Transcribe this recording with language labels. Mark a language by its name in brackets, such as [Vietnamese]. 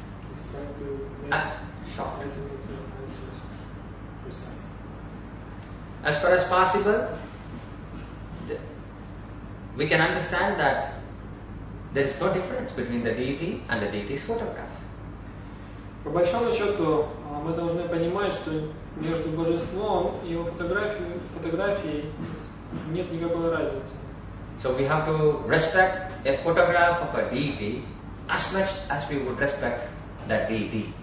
[English] He's trying to make your answers precise. As far as possible, we can understand that there is no difference between the deity and the deity's photograph. [Russian] По большому счету, мы должны понимать, что между божеством и его фотографией нет никакой разницы. [English] So we have to respect a photograph of a deity as much as we would respect that deity.